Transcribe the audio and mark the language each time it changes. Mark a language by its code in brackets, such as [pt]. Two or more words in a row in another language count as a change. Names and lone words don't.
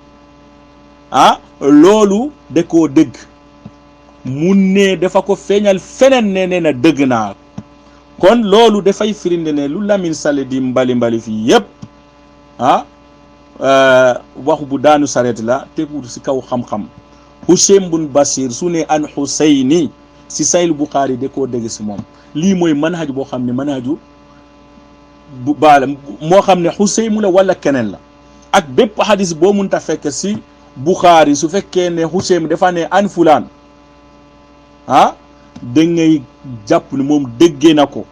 [wo] loolu da koo dëgg mu ne dafa ko feeñal feneen ne nee na dëgg naa kon loolu dafay firinde ne lu Lamin Sall di mbali fii yépp waxu bu daanu sareet la tegu si kaw xam-xam. Hushaym bun Bashir su ne an Husayni si Sahih Bukhari da koo dégg si moom lii mooy manhaj boo xam ne manhaju bu baala moo xam ne Hushaym la wala keneen la ak bépp hadis boo munta fekk si Bukhari su fekkee ne Hushaym dafa ne [ar] عن فلان [wo] da ngay jàpp ne moom déggee na ko.